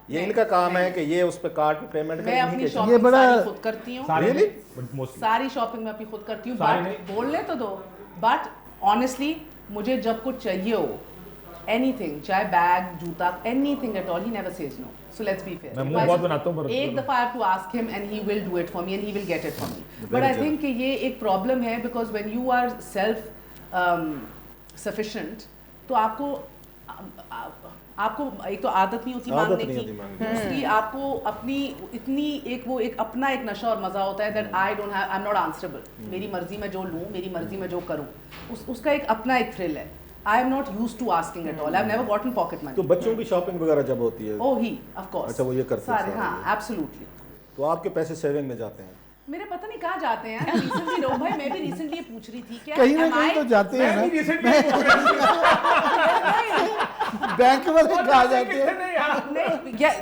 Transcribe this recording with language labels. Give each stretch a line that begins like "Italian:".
Urdu: یہ ان کا کام ہے کہ یہ اس پہ کارڈ پہ پیمنٹ میں اپنی یہ شاپنگ بڑا ساری خود کرتی ہوں ساری شاپنگ میں اپنی خود کرتی ہوں بٹ بولنے تو دو بٹ آنیسٹلی مجھے جب کچھ چاہیے ہو anything چاہے بیگ جوتا
English: anything at all he never says no so let's be fair
Urdu: میں منہ بہت بناتا ہوں ایک دفعہ
English: I have to ask him and he will do it for me
Urdu: and he will get it for me
English: but I think
Urdu: کہ یہ ایک problem ہے
English: because when you are self sufficient
Urdu: تو آپ کو ایک تو عادت نہیں ہوتی مانگنے کی دوسری آپ کو اپنی اتنی ایک اپنا ایک نشہ اور مزہ ہوتا ہے
English: that I don't have I'm not answerable
Urdu: میری مرضی میں جو لوں میری مرضی میں جو کروں اس کا ایک اپنا ایک تھرل ہے
English: I am not used to asking at all. I've never gotten pocket money.
Urdu: تو بچوں کی شاپنگ وغیرہ جب ہوتی ہے
English: Oh he of course.
Urdu: اچھا وہ یہ کرتے ہیں ہاں absolutely. تو آپ کے پیسے سیونگ میں جاتے ہیں میرے پتہ نہیں کہاں جاتے ہیں ریسنٹلی رو بھائی میں بھی ریسنٹلی یہ پوچھ رہی تھی کہ کہیں نہ کہیں تو جاتے ہیں بینک والے کہاں جاتے ہیں